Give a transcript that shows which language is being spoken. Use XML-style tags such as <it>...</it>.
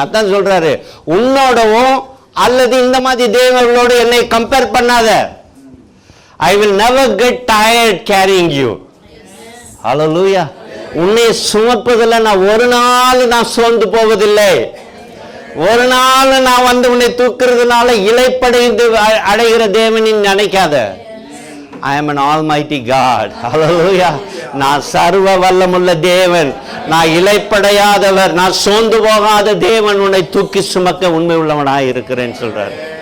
<ta>அதான் சொல்றாரு, உன்னோடவும் அல்லது இந்த மாதிரி தேவர்களோடு என்னை கம்பேர் பண்ணாத.</ta> <en>I will never get tired carrying you. Hallelujah.</en> <ta>உன்னை சுமப்பதில் நான் ஒரு நாள் நான் சோர்ந்து போவதில்லை. ஒரு நாள் நான் வந்து உன்னை தூக்குறதுனால இளைப்படைந்து அடைகிற தேவனின் நினைக்காத.</ta> <en>I am an almighty God.</en> <ta>Hallelujah. நான் சர்வ வல்லமுள்ள தேவன், நான் இளைப்படையாதவர், நான் சோர்ந்து போகாத தேவன், உன்னை தூக்கி சுமக்க உண்மை உள்ளவனாய் இருக்கிறேன்னு சொல்றாரு.</ta>